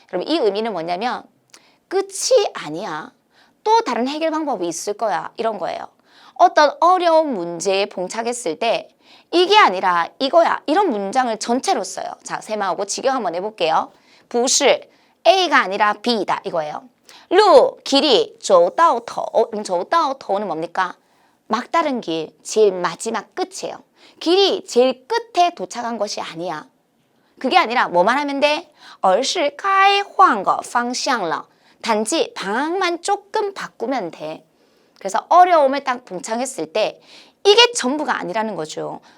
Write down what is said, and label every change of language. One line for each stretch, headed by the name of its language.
Korean: 여러분 이 의미는 뭐냐면 끝이 아니야. 또 다른 해결 방법이 있을 거야. 이런 거예요. 어떤 어려운 문제에 봉착했을 때 이게 아니라 이거야. 이런 문장을 전체로 써요. 자, 세마하고 직역 한번 해볼게요.
Chinese: 不是
Korean: A가 아니라 B다. 이거예요. 路 길이
Chinese: 走到头
Korean: 走到头는 뭡니까? 막다른 길, 제일 마지막 끝이에요. 길이 제일 끝에 도착한 것이 아니야. 그게 아니라 뭐만 하면 돼?
Chinese: 而是该换个方向了.
Korean: 단지 방향만 조금 바꾸면 돼. 그래서 어려움을 딱 봉착했을 때 이게 전부가 아니라는 거죠.